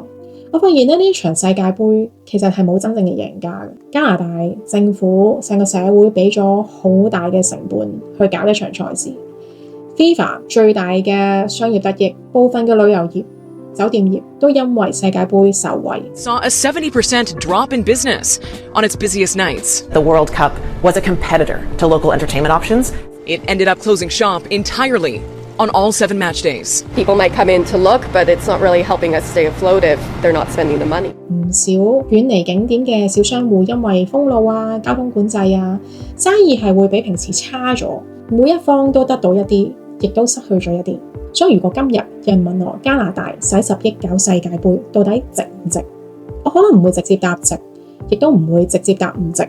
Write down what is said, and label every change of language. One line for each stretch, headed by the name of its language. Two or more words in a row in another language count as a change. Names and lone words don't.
Cantonese: 我發現呢場世界盃其實係冇真正嘅贏家嘅。加拿大政府成個社會俾咗好大嘅成本去搞一場賽事， FIFA 最大嘅商業得益，部分嘅旅遊業、酒店業都因為世界盃受惠。
English: Saw a 70% drop in business on its busiest nights. The World Cup was a competitor to local entertainment options. It ended up closing shop entirely on all 7 match days. People might come in to look, but it's not really helping us stay afloat if they're not spending the money.
Cantonese: 唔少遠離景點嘅小商戶因為封路啊、交通管制啊，生意係會比平時差咗。每一方都得到一啲，亦都失去咗一啲。所以如果今日人問我加拿大使10億搞世界盃，到底值唔值？我可能唔會直接答值，亦都唔會直接答唔值。